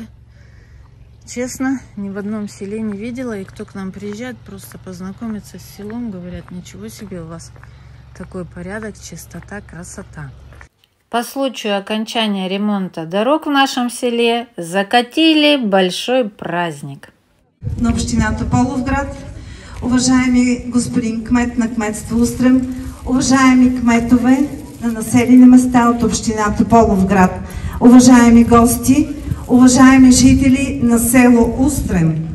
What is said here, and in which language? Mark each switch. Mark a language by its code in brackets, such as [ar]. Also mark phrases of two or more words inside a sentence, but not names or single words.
[ru] Честно, ни в одном селе не видела. И кто к нам приезжает, просто познакомиться с селом, говорят, ничего себе, у вас такой порядок, чистота, красота. По случаю окончания ремонта дорог в нашем селе закатили большой праздник. [bg] На община Тополовград, уважаеми господин кмет на кметство Устрем, уважаеми кметове на населени места от община Тополовград, уважаеми гости, уважаеми жители на село Устрем.